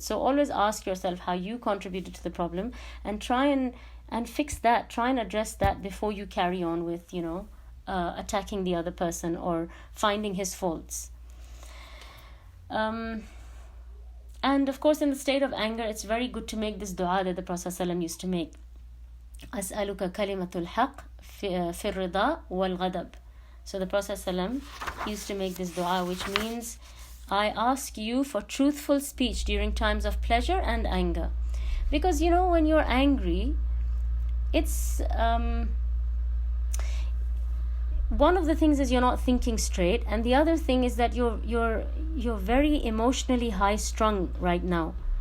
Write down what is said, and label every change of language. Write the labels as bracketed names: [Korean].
[English] So always ask yourself how you contributed to the problem and try and fix that, try and address that before you carry on with attacking the other person or finding his faults. And of course, in the state of anger, it's very good to make this dua that the Prophet ﷺ used to make. [Arabic] أسألك كلمة الحق في الرضا والغضب. [English] So the Prophet ﷺ used to make this dua, which means, I ask you for truthful speech during times of pleasure and anger. Because when you're angry, it's one of the things is you're not thinking straight, and the other thing is that you're very emotionally high strung right now.